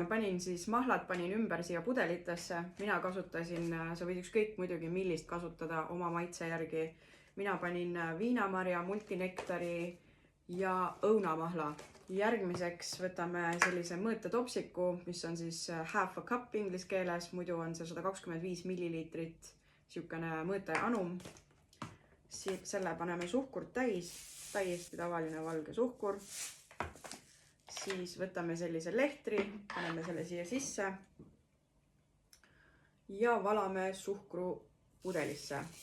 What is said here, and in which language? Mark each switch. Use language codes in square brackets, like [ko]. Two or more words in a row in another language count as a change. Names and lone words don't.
[et] Panin siis mahlad, panin ümber siia pudelitesse. Mina kasutasin, sa võid ükskõik muidugi millist kasutada oma maitse järgi. Mina panin viinamarja, multinektari ja õunamahla. Järgmiseks võtame sellise mõõtetopsiku, mis on siis [en] half a cup [et] inglise keeles, muidu on see 125 milliliitrit siukene mõõteanum. Selle paneme suhkurt täis, täiesti tavaline valge suhkur. Siis võtame sellise lehtri, paneme selle siia sisse ja valame suhkru pudelisse.